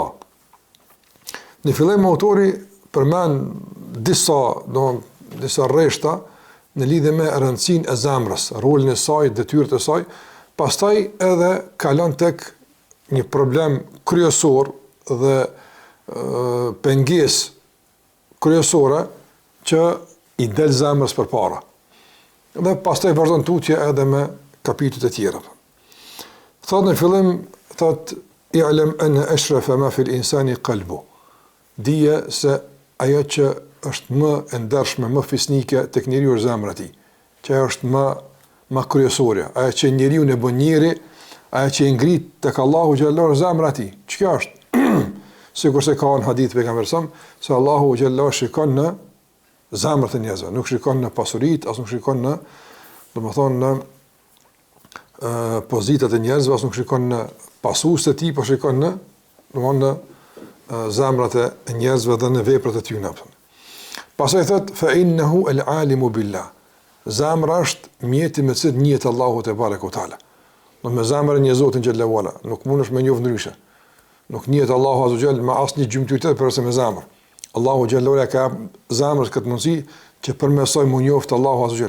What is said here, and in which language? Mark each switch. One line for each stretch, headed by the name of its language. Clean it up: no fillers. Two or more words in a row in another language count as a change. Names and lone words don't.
Albanian: Në fillim autori përmend disa rreshta në lidhje me rëndësinë e zemrës, rolin e saj, detyrat e saj, pastaj edhe kalon tek një problem kryesor dhe pengesë kryesore që i del zemrës përpara. Dhe pastaj vazhdon tutje edhe me kapitujt e tjera. Thotë në fillim,
Arabic: اعلم أن أشرف ما في الإنسان قلبه.
Albanian: Dije se ajo që është më e ndershme, më fisnike tek njeriu është zemra e tij, që është më kryesore, ajo që njeriu e bën njeri, ajo që i ngrit tek Allahu xhallahu zemra e tij. Ç'ka është? Sikur se ka në hadith pejgamberit se Allahu xhallahu shikon në zemrat e njerëzve, nuk shikon në pasuritë, as nuk shikon në, domethënë, në pozitat e njerëzve, as nuk shikon në pasuesit e tij, por shikon në, domethënë, në zemrat e njerëzve dhe në veprat e tyre. Pastaj thot
Arabic: فإنه العالم بالله.
Albanian: Zemra është mjeti me cilin njihet Allahu
Arabic: تبارك وتعالى.
Albanian: Do me zemrën e Zotit
Arabic: جل وعلا,
Albanian: nuk mundesh me njoft ndryshe. Nuk njihet Allahu
Arabic: عز وجل
Albanian: me asnjë gjymtyr tjetër përse me zemër. Allahu
Arabic: جل وعلا
Albanian: ka zemrës këtë mundësi që përmesoj mu njoft Allahu
Arabic: عز وجل.